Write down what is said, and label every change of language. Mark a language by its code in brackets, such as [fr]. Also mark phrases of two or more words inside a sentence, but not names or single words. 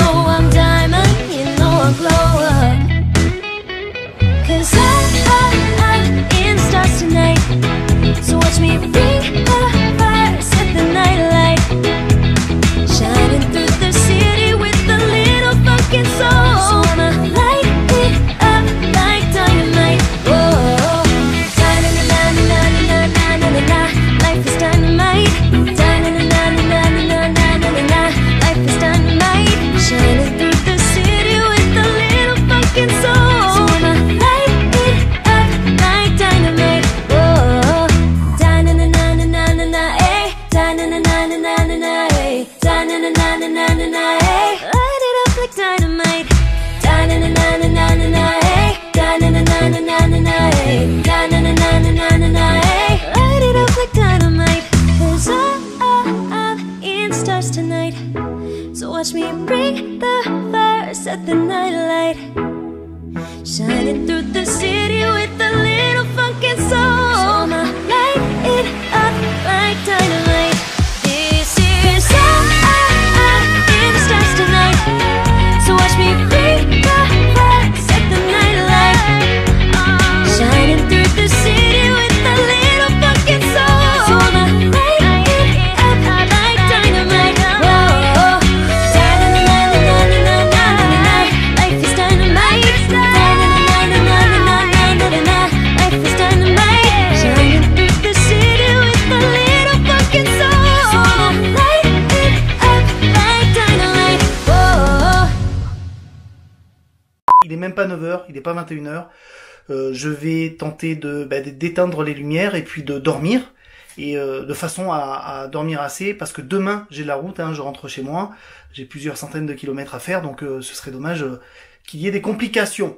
[en] I'm diamond, you know I'll glow up. 'Cause I'm in stars tonight. So watch me bring the fire, set the night light. Shining through the city with a little fucking soul. So I'ma light it up like dynamite. Whoa, da-na-na-na-na-na-na-na-na-na. Life is dynamite. Da-na-na-na-na-na-na-na-na. Life is dynamite. Shining through the city with a little fucking soul. So I'ma light it up like dynamite. Whoa, da-na-na-na-na-na-na, eh. Da-na-na-na-na-na-na, eh. Da-na-na-na-na-na-na, eh. Light it up like dynamite. Da-na-na-na-na-na-na, eh. Da-na-na-na-na-na-na, eh. Da-na-na-na-na-na-na, eh. Light it up like dynamite. 'Cause I'm in stars tonight. So watch me bring the fire, set the night light. Shining through the city with a little fucking soul. So I'ma light it up like dynamite. This is I'm in the stars tonight. So watch me bring the fire, set the night light. Shining through the city with a little fucking soul. So I'ma light it up like dynamite. Whoa, da-na-na-na-na-na-na-na-na. Life is dynamite. Da-na-na-na-na-na-na-na-na. Life is dynamite. Shining through the city with a little fucking soul. So I'ma light it up like dynamite. Whoa. [fr] Il est même pas 9h, il est pas 21h. Je vais tenter d'éteindre les lumières et puis de dormir. Et de façon à dormir assez, parce que demain j'ai la route, hein, je rentre chez moi, j'ai plusieurs centaines de kilomètres à faire, donc ce serait dommage qu'il y ait des complications.